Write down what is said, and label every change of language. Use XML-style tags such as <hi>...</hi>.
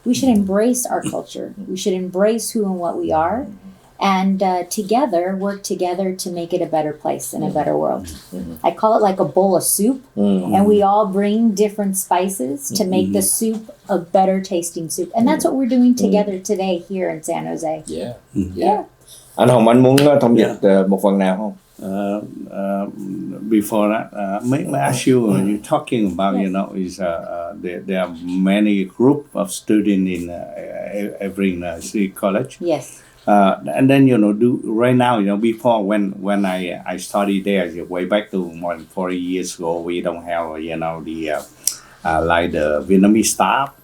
<en>We should embrace our culture. We should embrace who and what we are, and work together to make it a better place and a better world. I call it like a bowl of soup, and we all bring different spices to make the soup a better tasting soup. And that's what we're doing together today here in San Jose. Yeah.</en> <vi>Anh Hồng, anh muốn thông dịch một phần nào không?</vi> <en>Before that, may I ask you, you're talking about, is there are many group of students in every city college. Yes. And then, right now, before when I studied there, way back to more than 40 years ago, we don't have, the like the Vietnamese staff.</en>